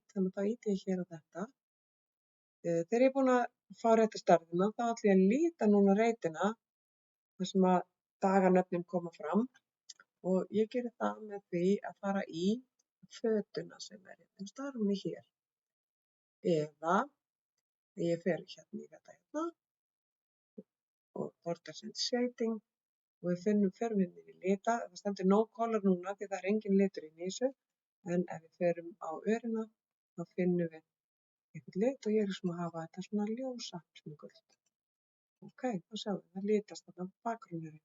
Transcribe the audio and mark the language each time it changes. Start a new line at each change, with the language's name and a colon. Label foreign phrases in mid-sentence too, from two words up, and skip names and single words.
Icelandic: Þannig að þá íti ég hér á þetta. Þegar ég er búin að fá rétta stærðina, þá ætla ég að líta núna reitina þar sem að daganöfnin koma fram. Og ég geri það með því að fara í fötuna sem er hérna. Það er hún hér. Eða ég fer hérna í þetta hérna og
English: borders and shading
Icelandic: og við förum hérna í lita. Það stendur
English: no color
Icelandic: núna því það er engin litur í þessu. En ef við förum á örina þá finnum við einhvern lit og ég er að hafa þetta svona ljósa appelsínugult. OK, þá sjáum við það litast þarna bakgrunnurinn.